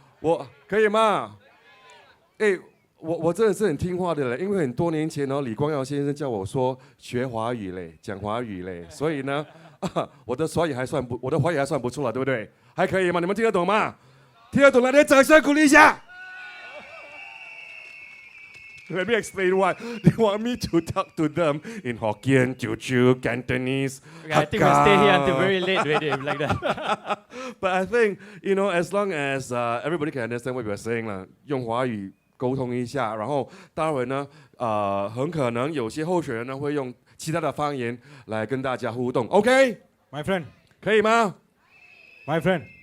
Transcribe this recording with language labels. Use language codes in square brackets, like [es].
[zh] 我可以吗？哎，我真的是很听话的嘞，因为很多年前呢，李光耀先生叫我说学华语嘞，讲华语嘞，所以呢，我的华语还算不错了，对不对？还可以吗？你们听得懂吗？听得懂了，来掌声鼓励一下。 [en] Let me explain why. They want me to talk to them in Hokkien, Teochew, Cantonese. Okay, I think we'll stay here until very late, really, like that. But I think, as long as everybody can understand what we're saying [zh] 啦，用华语沟通一下，然后待会呢，很可能有些候选人呢会用其他的方言来跟大家互动。 OK， [en] My friend， [zh] 可以吗 [en] My friend，